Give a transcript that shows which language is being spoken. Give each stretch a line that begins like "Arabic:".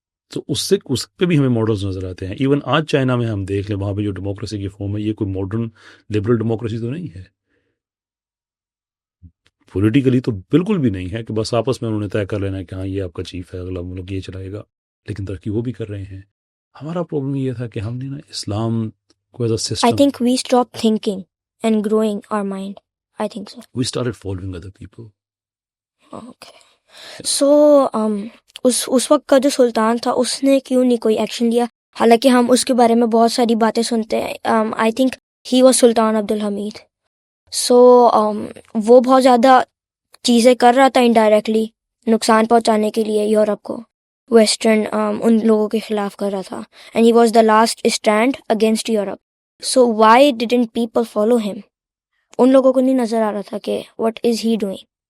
Urdu: تو اس پہ بھی ہمیں ماڈلز نظر آتے ہیں. ایون آج چائنا میں ہم دیکھ لیں، وہاں پہ جو ڈیموکریسی کی فارم ہے یہ کوئی ماڈرن لبرل ڈیموکریسی تو نہیں ہے. پولیٹیکلی تو بالکل بھی نہیں ہے کہ بس آپس میں انہوں نے طے کر لینا ہے کہ ہاں یہ آپ کا چیف ہے، اگلا ملک یہ چلائے گا. لیکن ترقی وہ بھی کر رہے ہیں. ہمارا پرابلم یہ تھا کہ ہم نے نا اسلام کو
English: As a system, I think we stopped thinking and growing our mind. I think so. we started following other people. Okay.
Urdu: So اس وقت کا جو سلطان تھا اس نے کیوں نہیں کوئی ایکشن لیا؟ حالانکہ ہم اس کے بارے میں بہت ساری باتیں سنتے ہیں.
English: I think he was Sultan Abdulhamid.
Urdu: So وہ بہت زیادہ چیزیں کر رہا تھا انڈائریکٹلی نقصان پہنچانے کے لیے یورپ کو، ویسٹرن ان لوگوں کے خلاف کر رہا تھا.
English: And he was the last stand against Europe. So why didn't people follow him?
Urdu: ان لوگوں کو نہیں نظر آ رہا تھا کہ
English: What is he doing?